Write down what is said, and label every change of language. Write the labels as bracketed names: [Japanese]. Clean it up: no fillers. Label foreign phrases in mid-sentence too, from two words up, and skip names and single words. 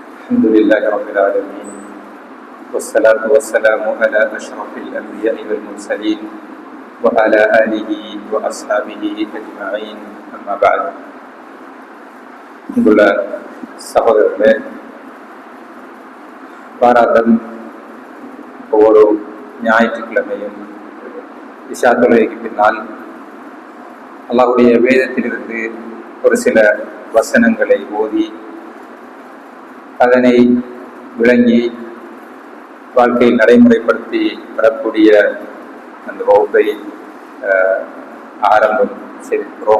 [Arabic] الحمد لله رب العالمين والصلاة والسلام على أشرف الأنبياء والمرسلين وعلى آله وأصحابه أجمعين أما بعد. [Tamil] இங்குள்ள சகோதரர்களே, வாராந்தம் ஒவ்வொரு ஞாயிற்றுக்கிழமையும் இஷா தொழுகைக்கு பின்னால் அல்லாஹ்வுடைய வேதத்திலிருந்து ஒரு சில வசனங்களை ஓதி அதனை விளங்கி வாழ்க்கையில் நடைமுறைப்படுத்தி வரக்கூடிய அந்த வகுப்பை ஆரம்பம் செய்திருக்கிறோம்.